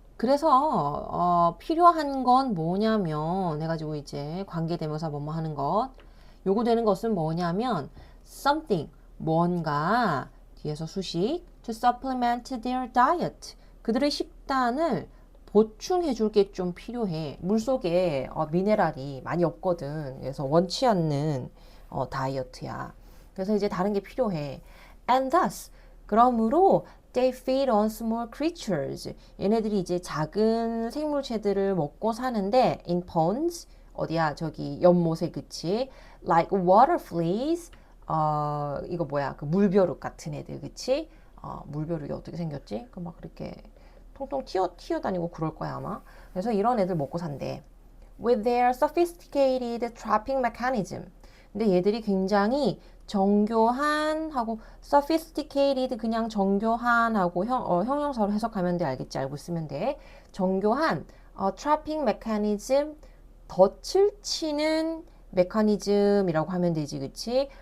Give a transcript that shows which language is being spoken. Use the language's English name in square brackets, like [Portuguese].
[Korean] 그래서 필요한 건 뭐냐면 해가지고 이제 관계대명사 뭐뭐 하는 것 요구되는 것은 뭐냐면 something 뭔가 뒤에서 수식 [English] to supplement their diet [Korean] 그들의 식단을 보충해 줄 게 좀 필요해. 물속에 미네랄이 많이 없거든. 그래서 원치 않는 다이어트야. 그래서 이제 다른 게 필요해. [English] And thus [Korean] 그러므로 [English] they feed on small creatures. [Korean] 얘네들이 이제 작은 생물체들을 먹고 사는데 [English] in ponds [Korean] 어디야 저기 연못에 그치? [English] Like water fleas. [Korean] 이거 뭐야 그 물벼룩 같은 애들 그치? 물벼룩이 어떻게 생겼지? 그 막 그렇게 통통 튀어다니고 그럴 거야 아마. 그래서 이런 애들 먹고 산대. [English] With their sophisticated trapping mechanism. [Korean] 근데 얘들이 굉장히 정교한 하고 sophisticated 그냥 정교한 하고 형용사로 해석하면 돼. 알겠지? 알고 있으면 돼. 정교한 trapping mechanism 덫을 치는 메커니즘이라고 하면 되지. 그치?